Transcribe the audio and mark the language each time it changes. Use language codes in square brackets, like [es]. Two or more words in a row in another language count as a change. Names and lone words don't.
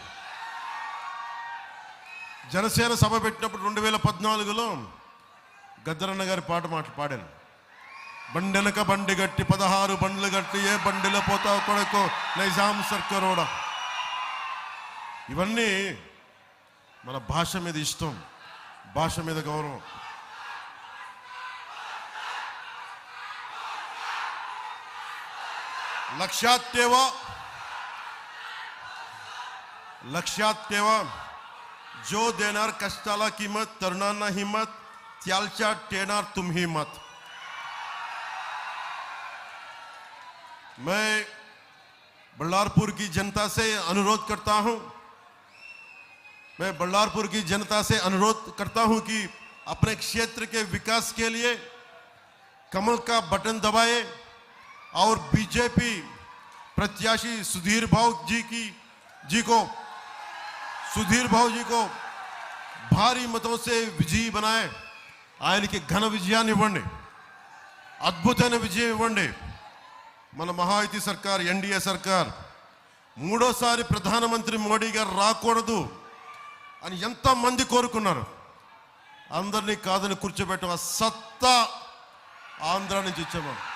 [te] జనసేన సభ పెట్టినప్పుడు 2014లో గద్దరన్న గారి పాట పాడాను. బండెనక బండి గట్టి 16 బండ్లు గట్టి ఏ బండిలో పోతావు కొడుకో నైజాం సర్కారోడా. ఇవన్నీ మన భాష మీద ఇష్టం, భాష మీద గౌరవం. [mr] लक्षात ठेवा जो देणार कष्टाला किंमत, तरुणांना हिम्मत, त्यालच्या टेणार तुम्ही मत. [hi] मैं बल्लारपुर की जनता से अनुरोध करता हूं मैं बल्लारपुर की जनता से अनुरोध करता हूं कि अपने क्षेत्र के विकास के लिए कमल का बटन दबाए और बीजेपी प्रत्याशी सुधीर भाऊ जी को भारी मतों से विजयी बनाए [te] ఆయనకి ఘన విజయాన్ని ఇవ్వండి అద్భుతమైన విజయం ఇవ్వండి మన మహాయుతి సర్కార్ ఎన్డీఏ సర్కార్ మూడోసారి ప్రధానమంత్రి మోడీ గారు రాకూడదు అని ఎంత మంది కోరుకున్నారు అందరినీ కాదని కూర్చోబెట్టిన సత్తా ఆంధ్ర నుంచి ఇచ్చాము